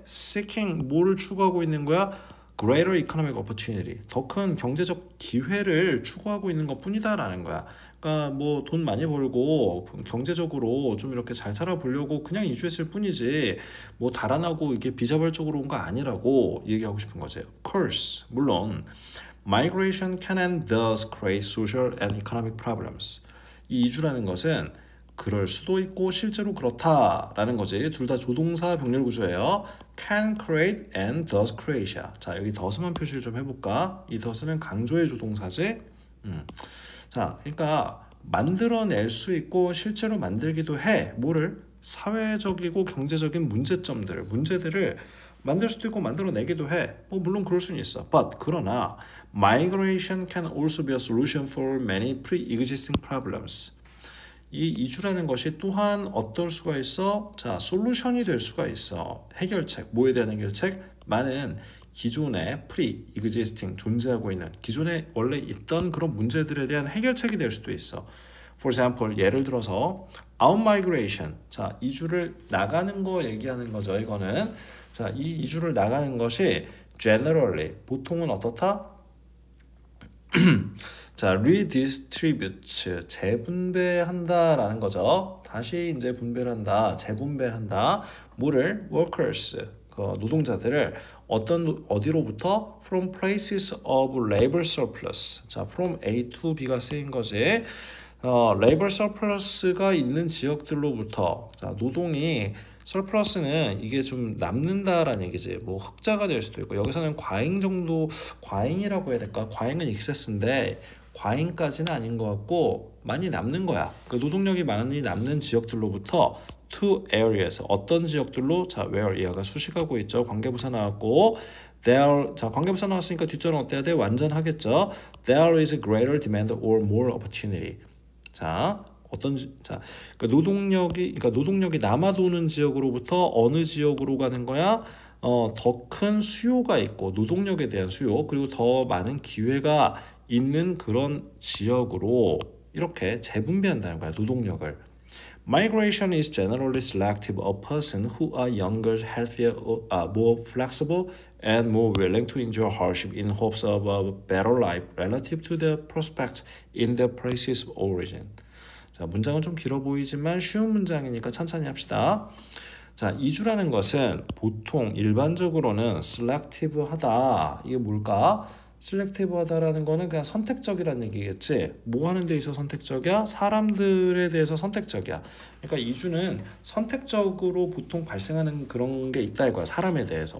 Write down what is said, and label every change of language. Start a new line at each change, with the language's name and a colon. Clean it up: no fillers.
Korean: seeking, 뭐를 추구하고 있는 거야?
English: greater economic opportunity,
Korean: 더 큰 경제적 기회를 추구하고 있는 것뿐이다라는 거야. 그러니까 뭐 돈 많이 벌고 경제적으로 좀 이렇게 잘 살아보려고 그냥 이주했을 뿐이지 뭐 달아나고 이게 비자발적으로 온 거 아니라고 얘기하고 싶은 거지.
English: Of course,
Korean: 물론
English: migration can and does create social and economic problems.
Korean: 이 이주라는 것은 그럴 수도 있고 실제로 그렇다라는 거지. 둘 다 조동사 병렬 구조예요.
English: can create and does create.
Korean: 자, 여기 does만 표시를 좀 해볼까? 이 does는 강조의 조동사지. 자, 그러니까 만들어낼 수 있고 실제로 만들기도 해. 뭐를? 사회적이고 경제적인 문제들을 만들 수도 있고 만들어내기도 해. 뭐 물론 그럴 수는 있어.
English: But
Korean: 그러나
English: migration can also be a solution for many pre-existing problems.
Korean: 이 이주라는 것이 또한 어떨 수가 있어? 자, 솔루션이 될 수가 있어. 해결책, 뭐에 대한 해결책? 많은 기존의 pre-existing, 존재하고 있는 기존에 원래 있던 그런 문제들에 대한 해결책이 될 수도 있어.
English: For example,
Korean: 예를 들어서 out migration, 자, 이주를 나가는 거 얘기하는 거죠. 이거는 자, 이 이주를 나가는 것이 generally, 보통은 어떻다? 자, redistribute, 재분배한다라는 거죠. 다시 이제 분배를 한다, 재분배한다. 뭐를? workers, 그 노동자들을 어디로부터?
English: from places of labor surplus.
Korean: 자, from A to B가 쓰인 거지. labor surplus가 있는 지역들로부터, 자, 노동이 surplus는 이게 좀 남는다라는 얘기지. 뭐 흑자가 될 수도 있고 여기서는 과잉 정도, 과잉이라고 해야 될까? 과잉은 excess인데 과잉까지는 아닌 것 같고 많이 남는 거야. 그 노동력이 많이 남는 지역들로부터
English: to areas,
Korean: 어떤 지역들로? 자, where, 얘가 수식하고 있죠. 관계부사 나왔고 there, 자, 관계부사 나왔으니까 뒷절은 어때야 돼? 완전하겠죠.
English: There is a greater demand or more opportunity.
Korean: 자, 자, 그러니까 노동력이 남아도는 지역으로부터 어느 지역으로 가는 거야? 더 큰 수요가 있고 노동력에 대한 수요, 그리고 더 많은 기회가 있는 그런 지역으로 이렇게 재분배한다는 거야, 노동력을.
English: Migration is generally selective of persons who are younger, healthier, more flexible, and more willing to endure hardship in hopes of a better life relative to the prospects in their places of origin.
Korean: 자, 문장은 좀 길어 보이지만 쉬운 문장이니까 천천히 합시다. 자, 이주라는 것은 보통 일반적으로는 selective하다. 이게 뭘까? selective하다라는 거는 그냥 선택적이라는 얘기겠지. 뭐 하는 데 있어 선택적이야? 사람들에 대해서 선택적이야. 그러니까 이주는 선택적으로 보통 발생하는 그런 게 있다 이거야. 사람에 대해서.